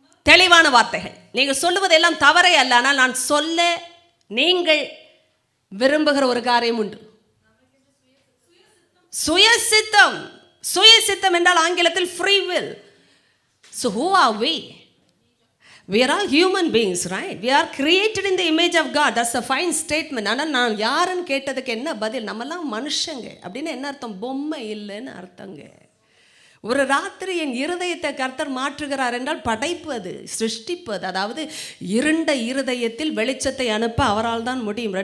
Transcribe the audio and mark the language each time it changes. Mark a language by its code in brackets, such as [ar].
[ta] தெளிவான வார்த்தைகள். நீங்கள் சொல்லுவது எல்லாம் தவறே அல்ல. ஆனால் நான் சொல்ல நீங்கள் விரும்புகிற ஒரு காரியம் உண்டு. சுயசித்தம். சுயசித்தம் என்றால் ஆங்கிலத்தில் free will. [en] So who are we? We are all human beings, right? We are created in the image of God. That's a fine statement. [ta] ஆனால் நான் யாருன்னு கேட்டதுக்கு என்ன பதில்? நம்மெல்லாம் மனுஷங்க அப்படின்னு என்ன அர்த்தம்? பொம்மை இல்லைன்னு அர்த்தங்க. ஒரு ராத்திரி என் இருதயத்தை கர்த்தர் மாற்றுகிறார் என்றால் படைப்பு, அது சிருஷ்டிப்பு. அதாவது இருண்ட இருதயத்தில் வெளிச்சத்தை அனுப்ப அவரால் தான் முடியும்.